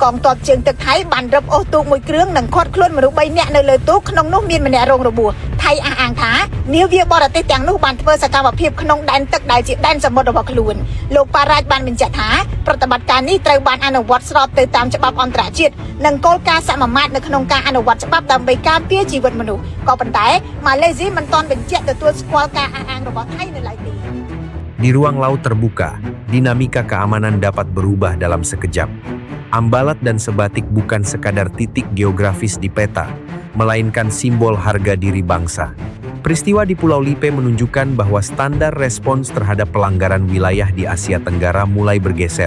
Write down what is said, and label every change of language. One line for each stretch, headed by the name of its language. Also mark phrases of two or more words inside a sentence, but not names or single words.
Khmer: ងទ័ពជើងទឹកថៃបានរឹបអូសទូកមួយគ្រឿងនិងឃាត់ខ្លួនមនុស្ស3នាក់នៅលើទូកក្នុងនោះមានម្នាក់រងរបួសថៃអះអាងថានាវាបរទេសទាំងនោះបានធ្វើសកម្មភាពក្នុងដែនទឹកដែលជាដែនសមុទ្ររបស់ខ្លួនលោកប៉ារ៉ាច់បានបញ្ជាក់ថាប្រតិបត្តិការនេះត្រូវបានអនុវត្តស្របទៅតាមច្បាប់អន្តរជាតិនិងគោលការណ៍សមាមាត្រនៅក្នុងការអនុវត្តច្បាប់ដើម្បីការពារជីវិតមនុស្សក៏ប៉ុន្តែម៉ាឡេស៊ីមិនទាន់បញ្ជាក់ទទួលស្គាល់ការអះអាងរបស់ថៃនៅឡើយទេ
Indonesian: Di ruang laut terbuka, dinamika keamanan dapat berubah dalam sekejap. Ambalat dan sebatik bukan sekadar titik geografis di peta, melainkan simbol harga diri bangsa. Peristiwa di Pulau Lipe menunjukkan bahwa standar respons terhadap pelanggaran wilayah di Asia Tenggara mulai bergeser.